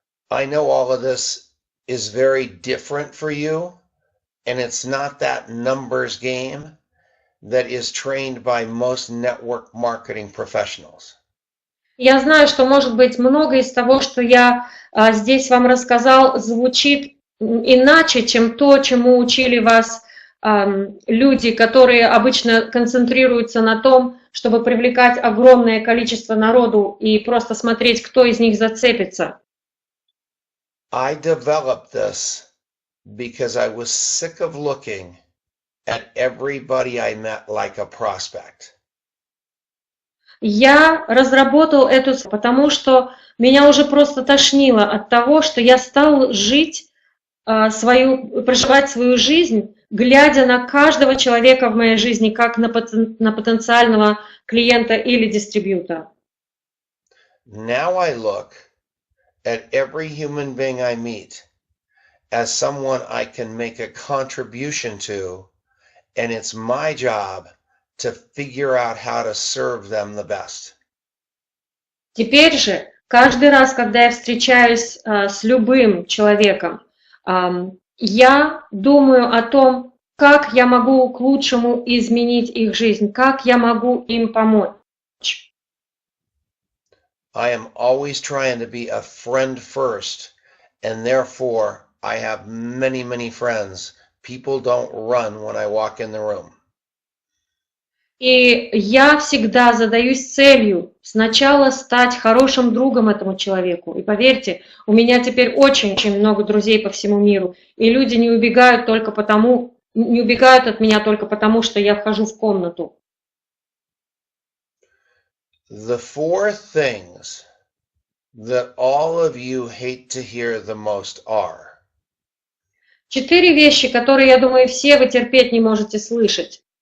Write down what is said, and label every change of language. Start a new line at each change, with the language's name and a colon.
English: I know all of this is very different for you, and it's not that numbers game that is trained by most network marketing professionals.
Russian: Я знаю, что, может быть, многое из того, что я здесь вам рассказал, звучит иначе, чем то, чему учили вас люди, которые обычно концентрируются на том, чтобы привлекать огромное количество народу и просто смотреть, кто из них зацепится.
English: I developed this because I was sick of looking at everybody I met like a prospect.
Russian: Я разработал эту, потому что меня уже просто тошнило от того, что я стал проживать свою жизнь, глядя на каждого человека в моей жизни как на потенциального клиента или дистрибьютора.
English: Now I look at every human being I meet as someone I can make a contribution to, and it's my job to figure out how to serve them the best.
Russian: Теперь же, каждый раз, когда я встречаюсь с любым человеком, я думаю о том, как я могу к лучшему изменить их жизнь, как я могу им помочь.
English: I am always trying to be a friend first, and therefore I have many, many friends. People don't run when I walk in the room.
Russian: И я всегда задаюсь целью сначала стать хорошим другом этому человеку. И поверьте, у меня теперь очень-очень много друзей по всему миру. И люди не убегают от меня только потому, что я вхожу в комнату.
English: The four things that all of you hate to hear the most are.
Russian: 4 вещи, которые, я думаю, все вы терпеть не можете слышать.